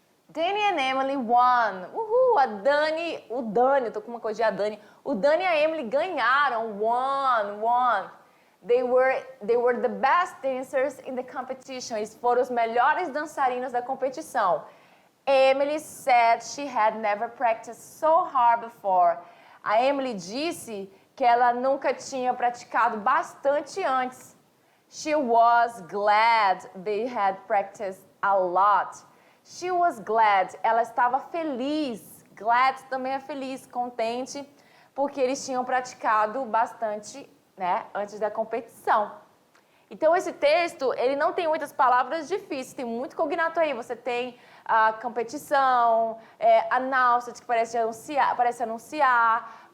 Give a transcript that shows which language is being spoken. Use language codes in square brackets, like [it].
[en] Danny and Emily won. [pt] Uhul, eu tô com uma coisa de a Dani. O Danny e a Emily ganharam, won. [en] They were the best dancers in the competition. [pt] Eles foram os melhores dançarinos da competição. [en] Emily said she had never practiced so hard before. [pt] A Emily disse que ela nunca tinha praticado bastante antes. [en] She was glad they had practiced a lot. She was glad, [pt] ela estava feliz. Glad também é feliz, contente, porque eles tinham praticado bastante, né, antes da competição. Então, esse texto, ele não tem muitas palavras difíceis, tem muito cognato aí. Você tem a competição, announced, que parece anunciar.